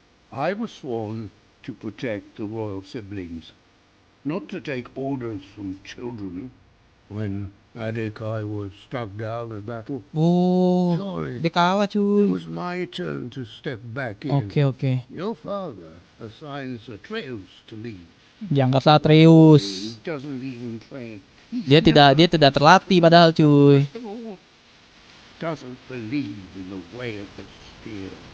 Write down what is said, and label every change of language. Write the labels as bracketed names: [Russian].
[English] I was sworn to protect the royal siblings, not to take orders from children. When Atticai was struck down in battle, sorry, [Indonesian] Dia kalah [English] it [Indonesian] cuy. [English] was my turn to step back in. [Indonesian] Oke. [English] Your father assigns Atreus to lead. [Indonesian] Diangkatlah Atreus. [English] He doesn't even train. [Indonesian] Dia tidak terlatih padahal cuy. [English] Doesn't believe in the way of the spear.